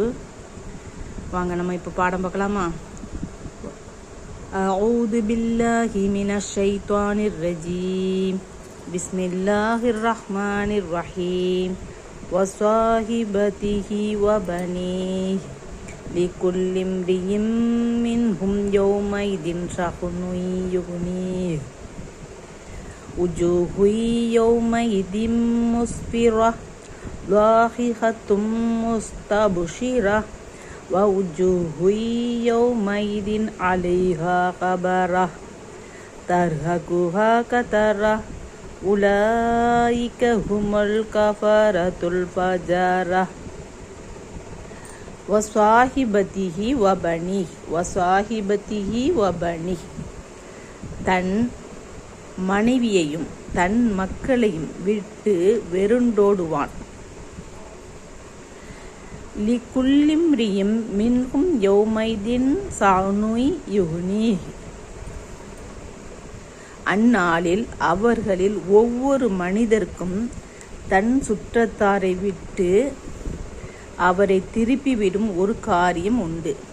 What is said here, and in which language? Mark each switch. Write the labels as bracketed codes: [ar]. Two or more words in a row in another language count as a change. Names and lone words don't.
[ta] வாங்க நம்ம இப்போ பாடம் பார்க்கலாமா? [ar] أعوذ بالله من الشيطان الرجيم. بسم الله الرحمن الرحيم. وصاحبته وبنيه لكل امرئ منهم يومئذ شأن يغنيه. وجوه يومئذ مسفرة ضاحكة مستبشرة ووجوه يومئذ عليها غبرة ترهقها قترة أولئك هم الكفرة الفجرة. وصاحبته وبنيه وصاحبته وبنيه [ta] தன் மனைவியையும் தன் மக்களையும் விட்டு வெருண்டோடுவான். [ar] لكل امرئ منهم يومئذ شأن يغنيه. [ta] அந்நாளில் அவர்களில் ஒவ்வொரு மனிதருக்கும் தன் சுற்றத்தாரை விட்டு அவரை திருப்பிவிடும் ஒரு காரியம் உண்டு.